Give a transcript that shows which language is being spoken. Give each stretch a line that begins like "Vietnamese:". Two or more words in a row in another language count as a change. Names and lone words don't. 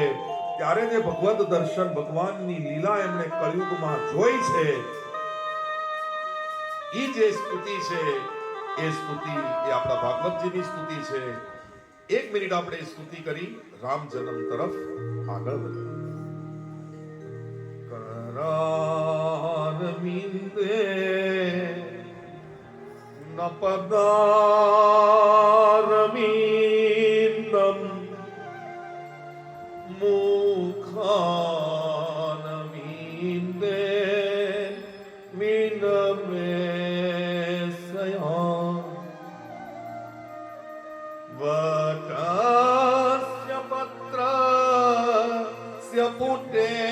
Gujarati: ત્યારે જે ભગવદ દર્શન ભગવાનની લીલા એમણે કળિયુગમાં જોઈ છે, ઈ જે સ્તુતિ છે એ સ્તુતિ એ આપણા ભાગવતજીની સ્તુતિ છે. 1 મિનિટ આપણે સ્તુતિ કરી રામ જન્મ તરફ આગળ વધીએ.
Sanskrit: करारविन्दे न पदारविन्दं मुखारविन्दे विनमेशया वटस्य पत्रस्य पुटे